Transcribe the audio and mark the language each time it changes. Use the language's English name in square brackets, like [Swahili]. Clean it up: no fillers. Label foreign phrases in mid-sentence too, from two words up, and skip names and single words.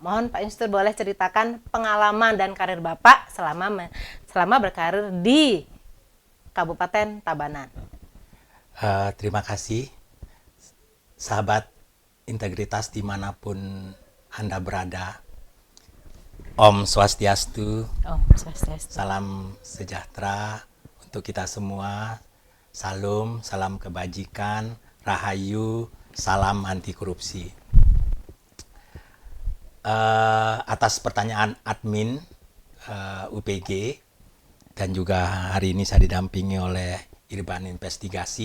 [Indonesian] Mohon Pak Inspektur boleh ceritakan pengalaman dan karir Bapak selama berkarir di Kabupaten Tabanan. Terima kasih, sahabat integritas dimanapun Anda berada. [Balinese] Om Swastiastu. Om Swastiastu. [Indonesian] Salam sejahtera untuk kita semua. Salam kebajikan, rahayu, salam anti korupsi. Atas pertanyaan admin UPG, dan juga hari ini saya didampingi oleh Irban Investigasi.